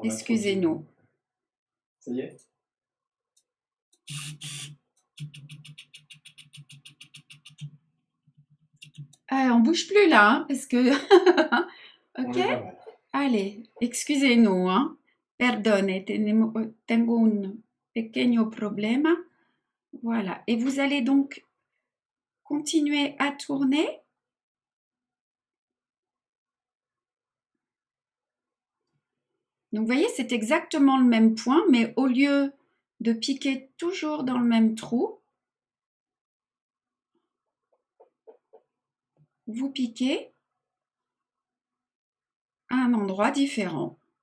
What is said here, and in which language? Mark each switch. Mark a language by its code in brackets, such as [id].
[fr] Excusez-nous. Ça y est? On bouge plus là, hein, parce que. On Ok. est pas mal. Allez, excusez-nous, hein. [es] Perdone, tengo un pequeño problema. [fr] Voilà. Et vous allez donc continuer à tourner. Donc, vous voyez, c'est exactement le même point, mais au lieu de piquer toujours dans le même trou, vous piquez à un endroit différent.